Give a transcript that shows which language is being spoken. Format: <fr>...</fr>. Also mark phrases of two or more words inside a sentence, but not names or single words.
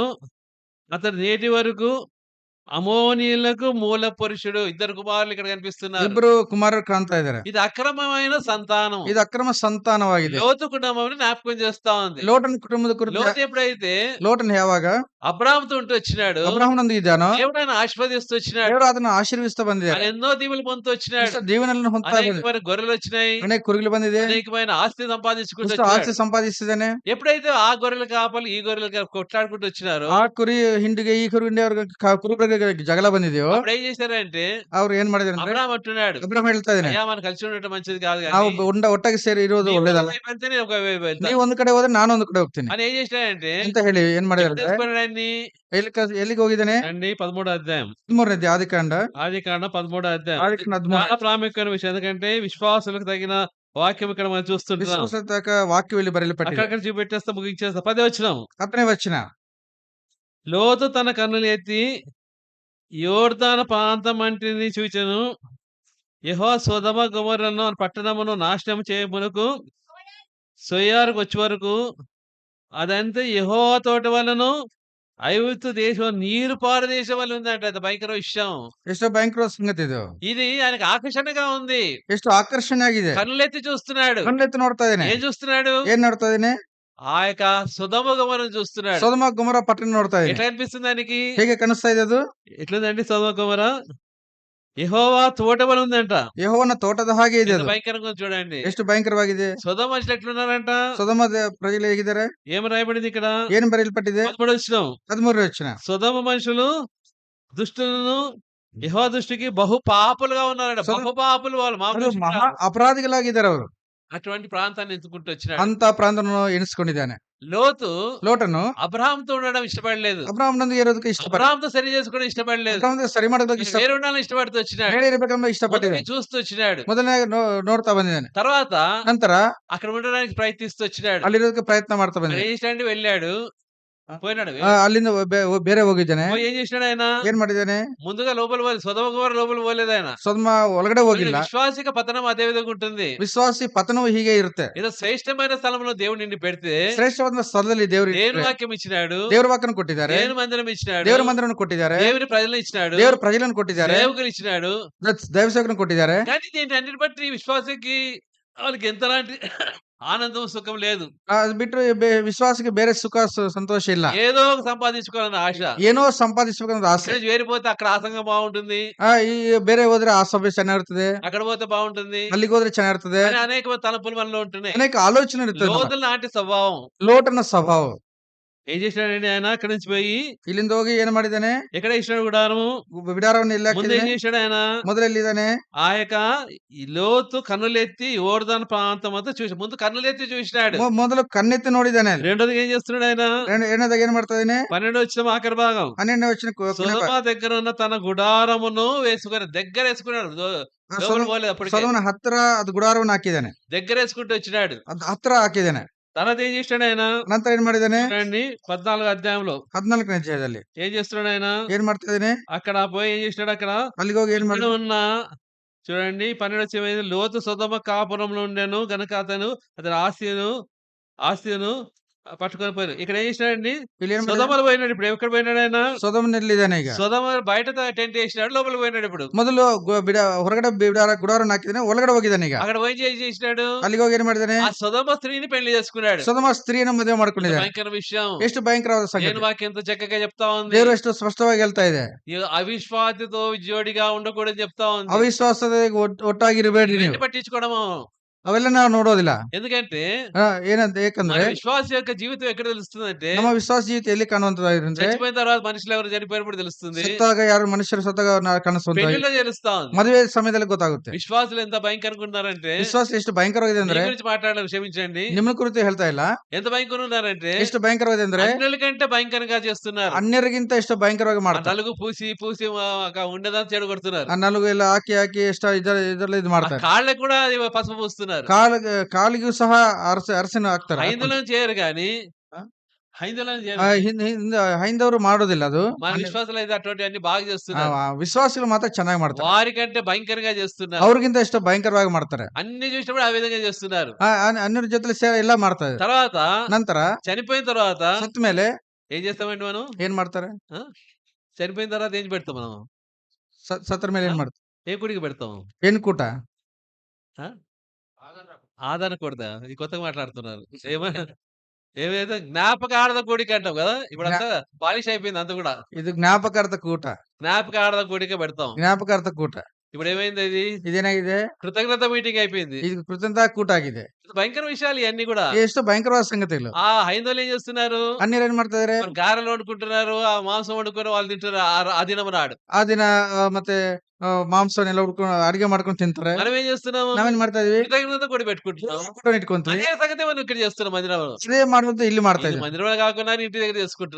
<te>అతడు నేటి వరకు అమోనీయులకు మూల పురుషుడు. ఇద్దరు కుమారులు ఇక్కడ కనిపిస్తున్నారు.</te> <kn>ಇಬ್ರು కుమారులు ಕಾಣ್ತಾ ಇದ್ದಾರೆ.</kn> <te>ఇది అక్రమమైన సంతానం.</te> <kn>ಇದು ಅಕ್ರಮ ಸಂತಾನವಾಗಿದೆ.</kn> <te>లోతు కుటుంబం జ్ఞాపకం చేస్తా ఉంది.</te> <kn>ಲೋಟನ ಕುಟುಂಬದ ಕುರಿತು.</kn> <te>లోతు ఎప్పుడైతే</te> <kn>ಲೋಟನ್ ಯಾವಾಗ</kn> <te>అబ్రాహాముతో ఉంటూ వచ్చినాడు,</te> <kn>ಅಬ್ರಹಾಮನೊಂದಿಗೆ ಇದ್ದಾನೋ,</kn> <te>దేవుడు ఆయన ఆశీర్వదిస్తూ వచ్చినాడు.</te> <kn>ದೇವರು ಅದನ್ನು ಆಶೀರ್ವಿಸ್ತಾ ಬಂದಿದ್ದಾರೆ.</kn> <te>ఆయన ఎన్నో దీవులు పొందుతూ వచ్చినాడు.</te> <kn>ಜೀವನವನ್ನು ಹೊಂದ್ತಾ ಬಂದಿದೆ.</kn> <te>అనేకమైన గొర్రెలు వచ్చినాయి.</te> <kn>ಅನೇಕ ಕುರಿಗಳು ಬಂದಿದೆ.</kn> <te>అనేకమైన ఆస్తి సంపాదించుకుంటూ</te> <kn>ಎಷ್ಟು ಆಸ್ತಿ</kn> <te>వచ్చినాడు.</te> <kn>ಸಂಪಾದಿಸಿದ್ದಾನೆ.</kn> <te>ఎప్పుడైతే ఆ గొర్రెల కాపలు ఈ గొర్రెలు కొట్లాడుకుంటూ వచ్చినారో,</te> <kn>ಆ ಕುರಿ ಹಿಂಡಿಗೆ ಈ ಕುರಿ ಕುರುಬರಿಗೆ ಜಗಳ ಬಂದಿದೆಯೋ,</kn> <te>అప్పుడు ఏం చేశారంటే</te> <kn>ಅವ್ರು ಏನ್ ಮಾಡಿದಾರೆ ಅಂದ್ರೆ,</kn> <te>అబ్రాహాం అంటున్నాడు,</te> <kn>ಅಬ್ರಹಾಂ ಹೇಳ್ತಾ ಇದ್ದಾನೆ,</kn> <te>అయ్యా మనం కలిసి ఉండటం మంచిది కాదు</te> <kn>ನಾವು</kn> <te>కానీ</te> <kn>ಒಟ್ಟಾಗಿ ಸೇರಿ ಇರೋದು</kn> <te>నీవు</te> <kn>ಒಳ್ಳೇದಲ್ಲ.</kn> <te>ఒకవైపు వెళ్తే నేను ఒకవైపు వెళ్తా</te> <kn>ನೀವು ಒಂದ್ ಕಡೆ ಹೋದ್ರೆ ನಾನು ಒಂದ್ ಕಡೆ ಹೋಗ್ತೀನಿ</kn> <te>అని ఏం చేశాడంటే</te> <kn>ಅಂತ ಹೇಳಿ ಏನ್ ಮಾಡಿದಾರೆ ಅಂದ್ರೆ,</kn> <te>తెలుసుకున్నాడు ఆయన్ని.</te> <kn>ಎಲ್ಲಿಗೆ ಹೋಗಿದ್ದಾನೆ?</kn> <te>రండి 13వ అధ్యాయం.</te> <kn>13ನೇ ಆದಿಕಾಂಡ.</kn> <te>ఆదికాండ 13వ అధ్యాయం.</te> <kn>ಆದಿಕಾಂಡ 13.</kn> <te>చాలా ప్రాముఖ్యమైన విషయం. ఎందుకంటే విశ్వాసులకు తగిన వాక్యం ఇక్కడ మనం చూస్తుంటున్నాం.</te> <kn>ವಿಶ್ವಾಸತಕ್ಕ ವಾಕ್ಯದಲ್ಲಿ ಬರೆಯಲ್ಪಟ್ಟಿದೆ.</kn> <te>అక్కడక్కడ చూపెట్టేస్తా ముగించేస్తా. 10వ వచనం.</te> <kn>10ನೇ ವಚನ.</kn> <te>లోతు తన కన్నులు ఎత్తి యోర్దాను ప్రాంతమంటిని చూచెను. యెహోవా సొదొమ గొమొర్రాను పట్టణమును నాశనం చేయమునకు సొయ్యారుకు వచ్చే వరకు అదంతా యెహోవా తోట వలెను ఐగుప్తు దేశం నీరు పారు దేశం వల్ల ఉందంట. అది భయంకర విషయం.</te> <kn>ಎಷ್ಟೋ ಭಯಂಕರವಾದ ಸಂಗತಿ ಇದು.</kn> <te>ఇది ఆయనకు ఆకర్షణగా ఉంది.</te> <kn>ಎಷ್ಟು ಆಕರ್ಷಣೆ ಆಗಿದೆ.</kn> <te>కన్నులెత్తి చూస్తున్నాడు.</te> <kn>ಕಣ್ಣೆತ್ತಿ ನೋಡ್ತಾ ಇದ್ದೇನೆ.</kn> <te>ఏం చూస్తున్నాడు?</te> <kn>ಏನ್ ನೋಡ್ತಾ ಇದ್ದೇನೆ?</kn> <te>ఆ యొక్క సొదొమ గొమొర్రాను చూస్తున్నాడు.</te> <kn>ಸೊದೊಮ ಗೊಮೊರ ಪಟ್ಟಣ ನೋಡ್ತಾ ಇದ್ದೇನೆ.</kn> <te>ఎట్లా అనిపిస్తుంది ఆయనకి?</te> <kn>ಹೇಗೆ ಕಾಣಿಸ್ತಾ ಇದೆ ಅದು?</kn> <te>ఎట్లుందండి సొదొమ గొమొర్రా? యెహోవా తోట వలె ఉందంట.</te> <kn>ಯೆಹೋವನ ತೋಟದ ಹಾಗೆ ಇದೆ</kn> <te>ఎంత</te> <kn>ಅದು.</kn> <te>భయంకరంగా ఉంది చూడండి.</te> <kn>ಎಷ್ಟು ಭಯಂಕರವಾಗಿದೆ.</kn> <te>సొదొమ మనుషులు ఎట్లున్నారంట?</te> <kn>ಸೊದೊಮದ ಪ್ರಜೆಗಳು ಹೇಗಿದ್ದಾರೆ?</kn> <te>ఏం రాయబడింది ఇక్కడ?</te> <kn>ಏನ್ ಬರೆಯಲ್ಪಟ್ಟಿದೆ?</kn> <te>13వ వచనం.</te> <kn>13ನೇ ವಚನ.</kn> <te>సొదొమ మనుషులు దుష్టులను యెహోవా దృష్టికి బహు పాపులుగా ఉన్నారంట. సొదొమ- బహు పాపులు వాళ్ళు. మామూలు</te> <kn>ಅದು</kn> <te>మనుషులు</te> <kn>ಮಹಾ</kn> <te>కాదు.</te> <kn>ಅಪರಾಧಿಗಳಾಗಿದ್ದಾರೆ ಅವರು.</kn> <te>అటువంటి ప్రాంతాన్ని ఎంచుకుంటూ వచ్చినాడు.</te> <kn>ಅಂತ ಪ್ರಾಂತವನ್ನು ಎಣಿಸಿಕೊಂಡಿದ್ದಾನೆ.</kn> <te>లోతు</te> <kn>ಲೋಟನು</kn> <te>అబ్రహాముతో ఉండడం ఇష్టపడలేదు.</te> <kn>ಅಬ್ರಹಾಮನೊಂದಿಗೆ ಇರೋದಕ್ಕೆ ಇಷ್ಟಪಟ್ಟ.</kn> <te>అబ్రహాముతో సరి చేసుకోవడం ఇష్టపడలేదు.</te> <kn>ಅಬ್ರಹಾಮನೊಂದಿಗೆ ಸರಿ ಮಾಡೋದಕ್ಕೆ</kn> <te>ఈయన</te> <kn>ಇಷ್ಟ</kn> <te>వేరే ఉండాలని ఇష్టపడుతూ వచ్చినాడు.</te> <kn>ಬೇರೆ ಇರಬೇಕೆಂಬ ಇಷ್ಟಪಟ್ಟಿದ್ದಾನೆ.</kn> <te>మొదటిగా చూస్తూ వచ్చినాడు.</te> <kn>ಮೊದಲನೇ ನೋಡ್ತಾ ಬಂದಿದ್ದಾನೆ.</kn> <te>తర్వాత</te> <kn>ನಂತರ</kn> <te>అక్కడ ఉండడానికి ప్రయత్నిస్తూ వచ్చినాడు.</te> <kn>ಅಲ್ಲಿರೋದಕ್ಕೆ ಪ್ರಯತ್ನ ಮಾಡ್ತಾ</kn> <te>మరి</te> <kn>ಬಂದಿದ್ದಾನೆ.</kn> <te>ఏం చేశాడండి? వెళ్ళాడు. పోయినాడు.</te> <kn>ಅಲ್ಲಿಂದ ಬೇರೆ ಹೋಗಿದ್ದಾನೆ.</kn> <te>పోయి ఏం చేసినాడు ఆయన?</te> <kn>ಏನ್ ಮಾಡಿದ್ದಾನೆ?</kn> <te>ముందుగా లోపల పోలేదు. సొదొమ గొమొర్రా లోపల పోలేదు ఆయన.</te> <kn>ಸೊದಮ ಒಳಗಡೆ ಹೋಗಿಲ್ಲ.</kn> <te>విశ్వాసిక పతనం అదే విధంగా ఉంటుంది.</te> <kn>ವಿಶ್ವಾಸಿ ಪತನವು ಹೀಗೆ ಇರುತ್ತೆ.</kn> <te>ఏదో శ్రేష్టమైన స్థలంలో దేవుడు నిన్ను పెడితే</te> <kn>ಶ್ರೇಷ್ಠವಾದ ಸ್ಥಳದಲ್ಲಿ ದೇವರು</kn> <te>దేవుని వాక్యం ఇచ్చినాడు.</te> <kn>ದೇವರ ವಾಕ್ಯನ ಕೊಟ್ಟಿದ್ದಾರೆ.</kn> <te>దేవుని మందిరం ఇచ్చినాడు.</te> <kn>ದೇವರ ಮಂದಿರವನ್ನು ಕೊಟ್ಟಿದ್ದಾರೆ.</kn> <te>దేవుని ప్రజలను ఇచ్చినాడు.</te> <kn>ದೇವರ ಪ್ರಜೆಗಳನ್ನು ಕೊಟ್ಟಿದ್ದಾರೆ.</kn> <te>సేవకులు ఇచ్చినాడు.</te> <kn>ದೈವ ಸೇವಕರನ್ನು ಕೊಟ್ಟಿದ್ದಾರೆ.</kn> <te>కానీ దీని అన్నిటి బట్టి విశ్వాసకి వాళ్ళకి ఎంతలాంటి ఆనందం సుఖం లేదు.</te> <kn>ಅದು ಬಿಟ್ಟರೆ ವಿಶ್ವಾಸಕ್ಕೆ ಬೇರೆ ಸುಖ ಸಂತೋಷ ಇಲ್ಲ.</kn> <te>ఏదో ఒక సంపాదించుకోవాలన్న ఆశ.</te> <kn>ಏನೋ ಸಂಪಾದಿಸಬೇಕನ್ನೋ ಆಸೆ.</kn> <te>ఇక్కడ చేరిపోతే అక్కడ ఆసంగా బాగుంటుంది,</te> <kn>ಈ ಬೇರೆ ಹೋದ್ರೆ ಆ ಸಭೆ ಚೆನ್ನಾಗಿರ್ತದೆ,</kn> <te>అక్కడ పోతే బాగుంటుంది</te> <kn>ಅಲ್ಲಿಗೆ ಹೋದ್ರೆ ಚೆನ್ನಾಗಿರ್ತದೆ,</kn> <te>అని అనేక తలపులు మనలో ఉంటున్నాయి.</te> <kn>ಅನೇಕ ಆಲೋಚನೆ ಇರ್ತದೆ.</kn> <te>లోతుల నాటి స్వభావం.</te> <kn>ಲೋಟನ ಸ್ವಭಾವ.</kn> <te>ఏం చేశాడండి ఆయన? అక్కడి నుంచి పోయి</te> <kn>ಇಲ್ಲಿಂದ ಹೋಗಿ ಏನ್ ಮಾಡಿದ್ದಾನೆ?</kn> <te>ఎక్కడ ఇచ్చినాడు గుడారము?</te> <kn>ಬಿಡಾರವನ್ನು ಎಲ್ಲ</kn> <te>ముందు ఏం చేశాడు ఆయన?</te> <kn>ಮೊದಲೆಲ್ಲಿದ್ದಾನೆ?</kn> <te>ఆ యొక్క ఈ లోతు కన్నులెత్తి యోర్దాను ప్రాంతం అంతా చూసి ముందు కన్నులెత్తి చూసినాడు.</te> <kn>ಮೊದಲು ಕಣ್ಣೆತ್ತಿ ನೋಡಿದ್ದಾನೆ.</kn> <te>రెండోది ఏం చేస్తున్నాడు ఆయన?</te> <kn>ಎರಡನೇದಾಗ ಏನ್ ಮಾಡ್ತಾ ಇದ್ದಾನೆ?</kn> <te>12 వచ్చిన ఆఖరి భాగం.</te> <kn>12ನೇ ವಚನ</kn> <te>సొదొమ దగ్గర ఉన్న తన గుడారమును వేసుకుని దగ్గర వేసుకున్నాడు. లోపల పోలేదు అప్పటికే.</te> <kn>ಸೊದಮನ ಹತ್ರ ಅದು ಗುಡಾರವನ್ನು ಹಾಕಿದ್ದಾನೆ.</kn> <te>దగ్గర వేసుకుంటూ వచ్చినాడు.</te> <kn>ಅದು ಹತ್ರ ಹಾಕಿದ್ದಾನೆ.</kn> <te>తర్వాత ఏం చేశాడు ఆయన?</te> <kn>ನಂತರ ಏನ್ ಮಾಡಿದ್ದಾನೆ?</kn> <te>చూడండి 14 అధ్యాయంలో</te> <kn>14ನೇ ಅಧ್ಯಾಯದಲ್ಲಿ</kn> <te>ఏం చేస్తున్నాడు ఆయన?</te> <kn>ಏನ್ ಮಾಡ್ತಾ ಇದ್ದಾನೆ?</kn> <te>అక్కడ పోయి ఏం చేసినాడు? అక్కడ</te> <kn>ಅಲ್ಲಿಗೆ ಹೋಗಿ ಏನ್</kn> <te>ఇక్కడ</te> <kn>ಮಾಡಿದ?</kn> <te>ఉన్న చూడండి 12 లోతు సొదొమ కాపురంలో ఉండెను గనుక అతని ఆస్తిను పట్టుకొని పోయారు. ఇక్కడ ఏం చేసినాడండి?</te> <kn>ಇಲ್ಲಿ ಏನ್ ಮಾಡಿದ?</kn> <te>సొదొమలో పోయినాడు. ఇప్పుడు ఎక్కడ పోయినాడు ఆయన?</te> <kn>ಸೊದಮನಲ್ಲಿದ್ದಾನೆ ಈಗ.</kn> <te>సొదొమ బయట టెంట్ వేసినాడు, లోపల పోయినాడు. ఇప్పుడు</te> <kn>ಮೊದಲು ಹೊರಗಡೆ ಗುಡಾರವನ್ನು ಹಾಕಿದ್ದಾನೆ, ಒಳಗಡೆ ಹೋಗಿದ್ದಾನೆ ಈಗ.</kn> <te>అక్కడ పోయి ఏం చేసినాడు?</te> <kn>ಅಲ್ಲಿಗೆ ಹೋಗಿ ಏನ್ ಮಾಡಿದ್ದಾನೆ?</kn> <te>ఆ సొదొమ స్త్రీని పెళ్లి చేసుకున్నాడు.</te> <kn>ಸೊದಮ ಸ್ತ್ರೀಯನ್ನು ಮದುವೆ</kn> <te>ఎంత</te> <kn>ಮಾಡ್ಕೊಂಡಿದ್ದಾನೆ.</kn> <te>భయంకర విషయం.</te> <kn>ಎಷ್ಟು ಭಯಂಕರವಾದ ಸಂಗತಿ.</kn> <te>దేవుని వాక్యం ఎంత చక్కగా చెప్తా ఉంది.</te> <kn>ದೇವರು ಎಷ್ಟು ಸ್ಪಷ್ಟವಾಗಿ ಹೇಳ್ತಾ ಇದೆ.</kn> <te>ఈ అవిశ్వాసతో జోడిగా ఉండకూడదని చెప్తా ఉంది.</te> <kn>ಅವಿಶ್ವಾಸದ ಒಟ್ಟಾಗಿರಬೇಡಿ ನೀವು.</kn> <te>ఇవన్నీ పట్టించుకోవడము.</te> <kn>ಅವೆಲ್ಲ ನಾವು ನೋಡೋದಿಲ್ಲ.</kn> <te>ఎందుకంటే</te> <kn>ಯಾಕಂದ್ರೆ</kn> <te>మన విశ్వాస యొక్క జీవితం ఎక్కడ తెలుస్తుందంటే</te> <kn>ನಮ್ಮ ವಿಶ್ವಾಸ ಜೀವಿತ ಎಲ್ಲಿ ಕಾಣುವಂತಂದ್ರೆ</kn> <te>చచ్చిపోయిన తర్వాత మనుషులు ఎవరు చనిపోయినప్పుడు తెలుస్తుంది.</te> <kn>ಸತ್ತಾಗ ಯಾರು ಮನುಷ್ಯರು ಸತ್ತಾಗ ಕಾಣಿಸುವಂತ</kn> <te>పెళ్లిలో తెలుస్తా ఉంది.</te> <kn>ಮದುವೆ ಸಮಯದಲ್ಲಿ ಗೊತ್ತಾಗುತ್ತೆ.</kn> <te>విశ్వాసులు ఎంత భయంకరంగా ఉన్నారంటే</te> <kn>ವಿಶ್ವಾಸ ಎಷ್ಟು ಭಯಂಕರವಾಗಿದೆ ಅಂದ್ರೆ,</kn> <te>మీ గురించి మాట్లాడాలి, క్షమించండి,</te> <kn>ನಿಮ್ಮ ಕುರಿತು ಹೇಳ್ತಾ ಇಲ್ಲ,</kn> <te>ఎంత భయంకరంగా ఉన్నారంటే</te> <kn>ಎಷ್ಟು ಭಯಂಕರವಾಗಿದೆ ಅಂದ್ರೆ</kn> <te>అన్యుల కంటే భయంకరంగా చేస్తున్నారు.</te> <kn>ಅನ್ಯರಿಗಿಂತ ಎಷ್ಟು ಭಯಂಕರವಾಗಿ ఆ ಮಾಡ್ತಾರೆ.</kn> <te>నలుగు పూసి ఉండేదాన్ని చెడు కొడుతున్నారు.</te> <kn>ಆ ನಲುಗು ಎಲ್ಲ ಹಾಕಿ ಎಷ್ಟು ಇದೆಲ್ಲ ಇದು ఆ ಮಾಡ್ತಾರೆ.</kn> <te>కాళ్ళకు కూడా అది పసుపు పూస్తున్నారు.</te> <kn>ಕಾಲಿಗೂ ಸಹ ಅರಸಿನ ಹಾಕ್ತಾರೆ.</kn> <te>హైందులను చేయరు కానీ ఆ? హైందులను ಆ, చేయరు.</te> <kn>ಹೈಂದವರು ಮಾಡೋದಿಲ್ಲ ಅದು.</kn> <te>మన విశ్వాసాలు అయితే అటువంటి అన్ని బాగా చేస్తున్నారు.</te> <kn>ವಿಶ್ವಾಸಿಗಳು ಮಾತ್ರ ಚೆನ್ನಾಗಿ ಮಾಡ್ತಾರೆ.</kn> <te>వారికంటే భయంకరంగా చేస్తున్నారు.</te> <kn>ಅವ್ರಿಗಿಂತ ಎಷ್ಟು ಭಯಂಕರವಾಗಿ ಮಾಡ್ತಾರೆ.</kn> <te>అన్ని చూసినప్పుడు ఆ విధంగా చేస్తున్నారు.</te> <kn>ಅನ್ಯರ ಜೊತೆ ಎಲ್ಲ ಮಾಡ್ತಾರೆ.</kn> <te>తర్వాత</te> <kn>ನಂತರ</kn> <te>చనిపోయిన తర్వాత</te> <kn>ಸತ್ತ ಮೇಲೆ</kn> <te>ఏం చేస్తామండి మనం?</te> <kn>ಏನ್ ಮಾಡ್ತಾರೆ?</kn> <te>చనిపోయిన తర్వాత ఏం పెడతాం మనం?</te> <kn>ಸತ್ತರ ಮೇಲೆ ಏನ್ ಮಾಡ್ತಾರೆ?</kn> <te>ఏ గుడికి పెడతాం?</te> <kn>ಏನ್ ಕೂಟ?</kn> <te>ఆదరణ కొడతా. ఈ కొత్తగా మాట్లాడుతున్నారు. ఏమైతే జ్ఞాపకార్థ కోడిక అంటాం కదా. ఇప్పుడు అంతా పాలిష్ అయిపోయింది అంత కూడా.</te> <kn>ಇದು ಜ್ಞಾಪಕಾರ್ಥ ಕೂಟ.</kn> <te>జ్ఞాపకార్థ కోడిక పెడతాం.</te> <kn>ಜ್ಞಾಪಕಾರ್ಥ ಕೂಟ.</kn> <te>ఇప్పుడు ఏమైంది? ఇది</te> <kn>ಇದೇನಾಗಿದೆ?</kn> <te>కృతజ్ఞత మీటింగ్ అయిపోయింది.</te> <kn>ಇದು ಕೃತಜ್ಞತಾ ಕೂಟ ಆಗಿದೆ.</kn> <te>భయంకర విషయాలు ఇవన్నీ కూడా.</te> <kn>ಎಷ್ಟು ಭಯಂಕರವಾದ ಸಂಗತಿಗಳು.</kn> <te>ఆ హైందవులు ఏం చేస్తున్నారు?</te> <kn>ಅನ್ಯರು ಏನ್ ಮಾಡ್ತಾ ಇದಾರೆ?</kn> <te>గారెలు వండుకుంటున్నారు, ఆ మాంసం వండుకొని వాళ్ళు తింటారు ఆ దినం నాడు.</te> <kn>ಆ ದಿನ ಮತ್ತೆ ಮಾಂಸನೆಲ್ಲ ಹುಡ್ಕೊಂಡು ಅಡಿಗೆ ಮಾಡ್ಕೊಂಡು ತಿಂತಾರೆ.</kn> <te>మనం ఏం చేస్తున్నాము?</te> <kn>ನಾವೇನ್ ಮಾಡ್ತಾ ಇದೀವಿ?</kn> <te>కృతజ్ఞత కూడా పెట్టుకుంటున్నాం.</te> <kn>ಕೂಟ ಇಟ್ಕೊಂತೀವಿ.</kn> <te>అదే సంగతి మనం ఇక్కడ చేస్తున్నాం మందిరంలో.</te> <kn>ಅದೇ ಮಾಡುವಂತ ಇಲ್ಲಿ ಮಾಡ್ತಾ</kn> <te>ఇది</te> <kn>ಇದ್ದೀವಿ.</kn> <te>మందిరంలో కాకుండా ఇంటి దగ్గర చేసుకుంటున్నాం.</te>